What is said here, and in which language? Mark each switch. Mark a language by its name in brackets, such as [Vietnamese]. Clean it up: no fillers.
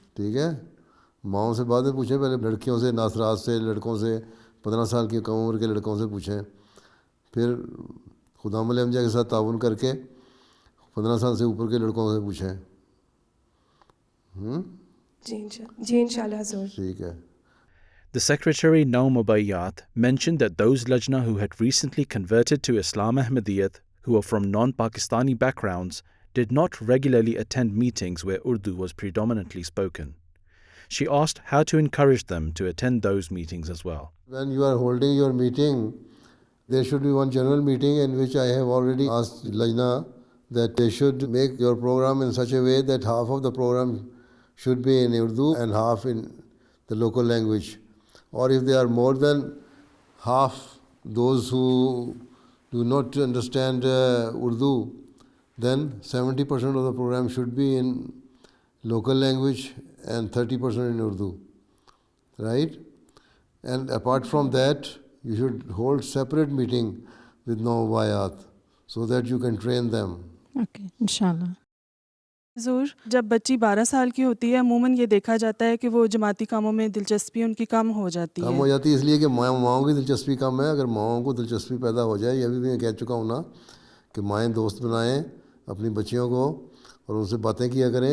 [Urdu] ٹھیک ہے، ماؤں سے بعد میں پوچھیں، پہلے لڑکیوں سے، ناصرات سے، لڑکوں سے، 15 سال کی کم عمر کے لڑکوں سے پوچھیں، پھر خدام الانبیاء کے ساتھ تعاون کر کے 15 سال سے اوپر کے لڑکوں سے پوچھیں. جی انشاءاللہ حضور. ٹھیک ہے. [English] The Secretary Naum Ubayyat mentioned that those Lajna who had recently converted to Islam Ahmadiyyat, who were from non-Pakistani backgrounds, did not regularly attend meetings where Urdu was predominantly spoken. She asked how to encourage them to attend those meetings as well. When you are holding your meeting, there should be one general meeting in which I have already asked Lajna that they should make your program in such a way that half of the program should be in Urdu and half in the local language. Or if there are more than half those who do not understand Urdu, then 70% of the program should be in local language and 30% in Urdu, right? And apart from that, you should hold separate meeting with Naubayat so that you can train them. Okay, inshallah. [Urdu] حضور، جب بچی 12 سال کی ہوتی ہے عموماً یہ دیکھا جاتا ہے کہ وہ جماعتی کاموں میں دلچسپی ان کی کم ہو جاتی ہے. کم ہو جاتی ہے اس لیے کہ ماؤں کی دلچسپی کم ہے. اگر ماؤں کو دلچسپی پیدا ہو جائے، یہ ابھی بھی میں کہہ چکا ہوں نا کہ مائیں دوست بنائیں اپنی بچیوں کو اور ان سے باتیں کیا کریں.